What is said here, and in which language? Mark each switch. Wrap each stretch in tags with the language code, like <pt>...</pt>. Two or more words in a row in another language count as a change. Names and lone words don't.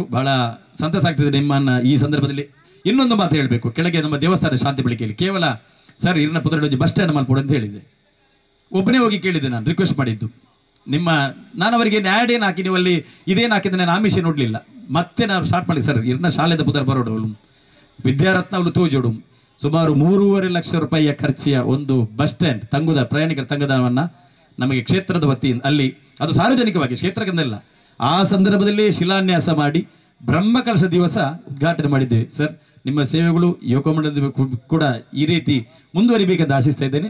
<kn>ಬಹಳ ಸಂತಸ ಆಗ್ತಿದೆ ನಿಮ್ಮನ್ನು ಈ ಸಂದರ್ಭದಲ್ಲಿ. ಇನ್ನೊಂದು ಮಾತು ಹೇಳಬೇಕು, ಕೆಳಗೆ ನಮ್ಮ ದೇವಸ್ಥಾನ ಶಾಂತಿ ಬೆಳಕಿಯಲ್ಲಿ ಕೇವಲ ಸರ್</kn> <tcy>ಇರ್ನ ಪುದರಡೋಜಿ ಬಸ್ ಸ್ಟ್ಯಾಂಡ್ ಮಲ್ಪೋಡು</tcy> <kn>ಅಂತ ಹೇಳಿದೆ. ಒಬ್ಬನೇ ಹೋಗಿ ಕೇಳಿದೆ, ನಾನು ರಿಕ್ವೆಸ್ಟ್ ಮಾಡಿದ್ದು ನಾನು ಅವರಿಗೆ ಆ್ಯಡ್ ಏನು ಹಾಕಿ ನೀವು ಅಲ್ಲಿ ಇದೇನು ಹಾಕಿದ್ರೆ ನಾನು ಆಮಿಷ ನೋಡಲಿಲ್ಲ. ಮತ್ತೆ ನಾನು ಸ್ಟಾರ್ಟ್ ಮಾಡಿ ಸರ್</kn> <tcy>ಇರ್ನ ಶಾಲೆದ ಪುದರ್ ಬರೋಡು ವಿದ್ಯಾರತ್ನ ಅವಳು ತೋಜೋಡು</tcy> <kn>ಸುಮಾರು 3.5 ಲಕ್ಷ ರೂಪಾಯಿಯ ಖರ್ಚಿಯ ಒಂದು ಬಸ್ ಸ್ಟ್ಯಾಂಡ್ ತಂಗುದ ಪ್ರಯಾಣಿಕರ ತಂಗುದಾಣವನ್ನು ನಮಗೆ ಕ್ಷೇತ್ರದ ವತಿಯಿಂದ ಅಲ್ಲಿ ಅದು ಸಾರ್ವಜನಿಕವಾಗಿ ಕ್ಷೇತ್ರಕ್ಕೆಂದಲ್ಲ ಆ ಸಂದರ್ಭದಲ್ಲಿ ಶಿಲಾನ್ಯಾಸ ಮಾಡಿ ಬ್ರಹ್ಮಕಲಶ ದಿವಸ ಉದ್ಘಾಟನೆ ಮಾಡಿದ್ದೇವೆ. ಸರ್ ನಿಮ್ಮ ಸೇವೆಗಳು ಯುವಕ ಮಂಡಲದ ಕೂಡ ಈ ರೀತಿ ಮುಂದುವರಿಬೇಕಂತ ಆಶಿಸ್ತಾ ಇದ್ದೇನೆ.</kn>